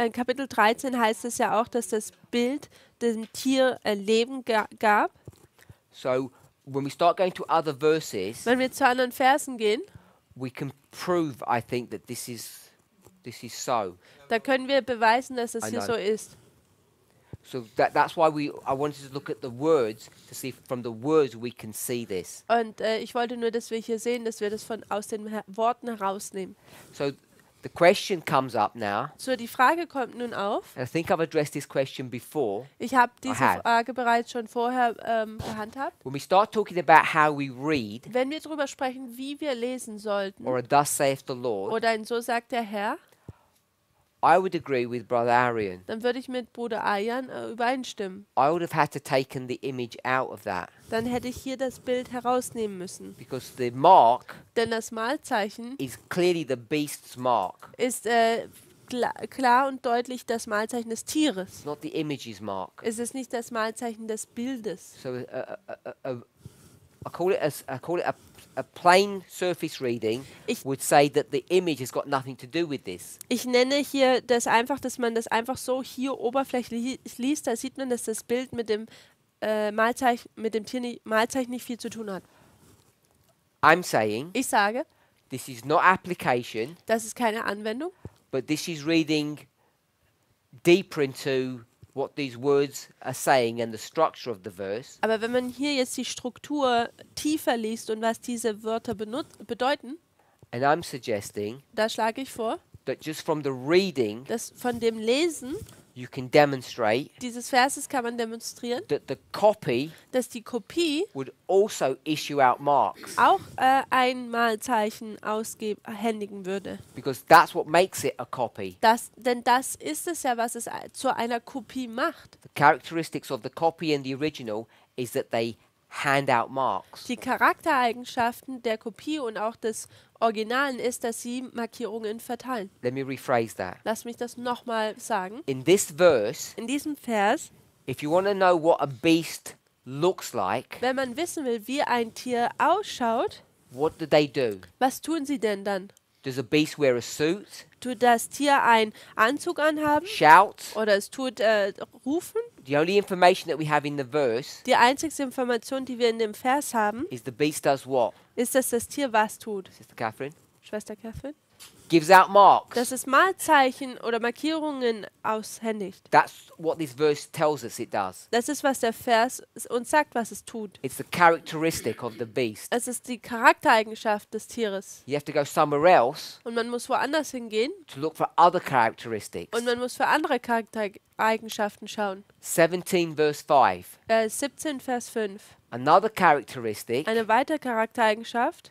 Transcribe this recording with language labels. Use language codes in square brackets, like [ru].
[de] In Kapitel 13 heißt es ja auch, dass das Bild dem Tier Leben gab. [en] So when we start going to other verses, [de] Wenn wir zu anderen Versen gehen, [en] we can prove, I think, that this is so. [de] da können wir beweisen, dass es [en] I [de] hier [en] know. [de] so ist. [en] So that's why I wanted to look at the words to see if from the words we can see this. [de] Und ich wollte nur, dass wir hier sehen, dass wir das aus den Worten herausnehmen. [en] So the question comes up now. [de] So, die Frage kommt nun auf. [en] And I think I've addressed this question before. [de] Ich habe diese [en] have. [de] Frage bereits schon vorher gehandhabt. [en] When we start talking about how we read, [de] Wenn wir darüber sprechen, wie wir lesen sollten, [en] or a thus saith the Lord, [de] oder ein So sagt der Herr, [en] I would agree with Brother Arian. [de] dann würde ich mit Bruder Ayan übereinstimmen. [en] I would have had to taken the image out of that [de] Dann hätte ich hier das Bild herausnehmen müssen. [en] because the mark [de] Denn das Malzeichen [en] is clearly the beast's mark. [de] ist klar und deutlich das Malzeichen des Tieres. [en] It's not the image's mark. [de] Es ist nicht das Malzeichen des Bildes. [en] So I call it a plain surface reading [de] Ich- [en] would say that the image has got nothing to do with this. [de] Ich nenne hier das einfach, dass man das einfach so hier oberflächlich liest. Da sieht man, dass das Bild mit dem Malzeichen, mit dem Malzeichen nicht viel zu tun hat. [en] I'm saying [de] Ich sage, [en] this is not application, [de] das ist keine Anwendung, [en] but this is reading deeper into what these words are saying and the structure of the verse. [de] aber wenn man hier jetzt die Struktur tiefer liest und was diese Wörter bedeuten, [en] And I'm suggesting [de] da schlage ich vor, [en] that just from the reading, [de] dass von dem Lesen [en] you can demonstrate [de] dieses Verses kann man demonstrieren, [en] that the copy [de] dass die Kopie [en] would also issue out marks, [de] auch ein Malzeichen händigen würde. [en] because that's what makes it a copy. [de] Denn das ist es ja, was es zu einer Kopie macht. [en] The characteristics of the copy and the original is that they hand out marks. [de] Die Charaktereigenschaften der Kopie und auch des Originalen ist, dass sie Markierungen verteilen. [en] Let me rephrase that. [de] Lass mich das nochmal sagen. [en] In this verse, [de] In diesem Vers, [en] if you want to know what a beast looks like, [de] wenn man wissen will, wie ein Tier ausschaut, [en] what do they do? [de] was tun sie denn dann? [en] Does a beast wear a suit, [de] Tut das Tier einen Anzug anhaben [en] shout? [de] oder es tut rufen? [en] The only information that we have in the verse [de] Die einzige Information, die wir in dem Vers haben, [en] is the beast does what? [de] ist, dass das Tier was tut. [en] Sister Catherine? [de] Schwester Catherine? [en] Gives out marks. [de] Dass es Malzeichen oder Markierungen aushändigt. [en] That's what this verse tells us it does. [de] Das ist, was der Vers uns sagt, was es tut. [en] It's the characteristic of the beast. [de] Es ist die Charaktereigenschaft des Tieres. [en] You have to go somewhere else [de] Und man muss woanders hingehen [en] to look for other characteristics. [de] und man muss für andere Charaktereigenschaften schauen. [en] 17 verse 5. [de] 17 Vers 5. [en] Another characteristic [de] Eine weitere Charaktereigenschaft